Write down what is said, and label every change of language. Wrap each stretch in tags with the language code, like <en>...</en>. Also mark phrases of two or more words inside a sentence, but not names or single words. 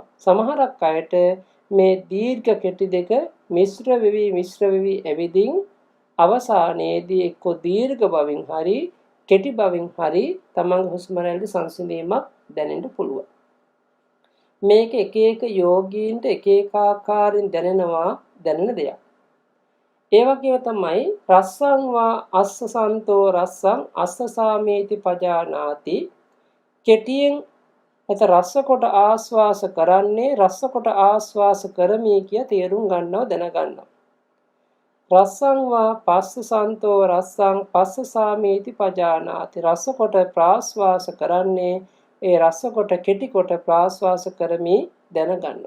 <si>සමහරක් අයට මේ දීර්ඝ කෙටි දෙක මිශ්‍ර වෙවි ඇවිදින් අවසානයේදී එක්ක දීර්ඝ බවින් හරි කෙටි බවින් හරි තමන්ගේ හුස්ම රැල්ලේ සංසිඳීමක් දැනෙන්න පුළුවන්. මේක එක එක යෝගීන්ට එක එක ආකාරයෙන් දැනෙන දෙයක්. ඒ වගේම තමයි</si> <pi>රස්සං වා අස්ස සන්තෝ රස්සං අස්ස සාමේති පජානාති.</pi> <si>කෙටියෙන් එත රස්ස කොට ආස්වාස කරන්නේ රස්ස කොට ආස්වාස කරමි කිය තේරුම් ගන්නව දැනගන්නවා.</si> <pi>රස්සං වා පස්ස සන්තෝ රස්සං පස්ස සාමේති පජානාති.</pi> <si>රස්ස කොට ප්‍රාස්වාස කරන්නේ ඒ රස්ස කොට කෙටි කොට ප්‍රාස්වාස කරමි දැනගන්නවා.</si>